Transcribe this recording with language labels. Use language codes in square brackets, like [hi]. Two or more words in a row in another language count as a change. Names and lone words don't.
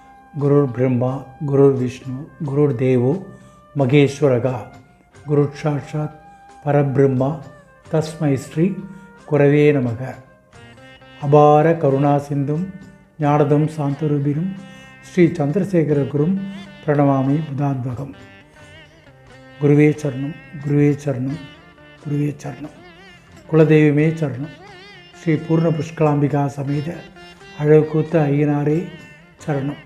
[sa] गुरुर् ब्रह्मा गुरुर् विष्णु गुरुर् देवो महेश्वरः गुरु साक्षात् परब्रह्म तस्मै श्री गुरवे नमः. अपार करुणा सिन्धुं ज्ञानदं शान्तरूपिणं श्री चन्द्रशेखर गुरुं प्रणमामि बुदात्वहम्. [ta] குருவே சரணம், குருவே சரணம், குருவே சரணம். குலதெய்வமே சரணம். ஸ்ரீ பூர்ண புஷ்கலாம்பிகா சமேத அழகுக்கூத்த ஐயனாரே சரணம்.